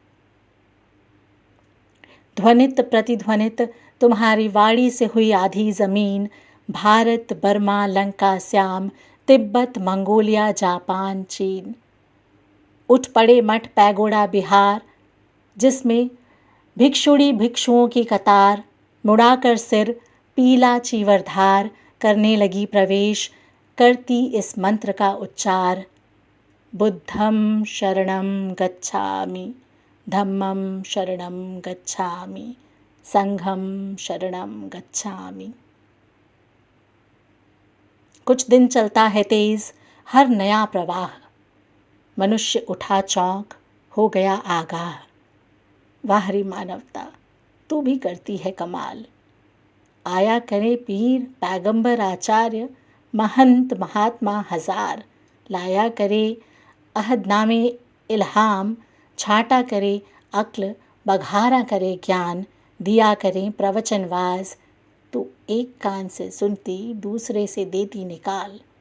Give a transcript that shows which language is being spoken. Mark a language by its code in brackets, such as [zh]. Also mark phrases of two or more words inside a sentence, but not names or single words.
[hi] ध्वनित प्रतिध्वनित तुम्हारी वाणी से हुई आधी जमीन, भारत बर्मा लंका श्याम, तिब्बत मंगोलिया जापान चीन। उठ पड़े मठ पैगोडा बिहार, जिसमें भिक्षुणी भिक्षुओं की कतार, मुड़ाकर सिर पीला चीवरधार, करने लगी प्रवेश, करती इस मंत्र का उच्चार। [pi] बुद्धं शरणं गच्छामि, धम्मं शरणं गच्छामि, संघं शरणं गच्छामि। [hi] कुछ दिन चलता है तेज हर नया प्रवाह, मनुष्य उठा चौंक, हो गया आगाह। वाह रे मानवता, तू भी करती है कमाल। आया करे पीर पैगंबर आचार्य, महंत महात्मा हजार, लाया करे अहदनामे इल्हाम, छाटा करे अक्ल, बघारा करे ज्ञान, दिया करें प्रवचनवाज, तो एक कान से सुनती दूसरे से देती निकाल।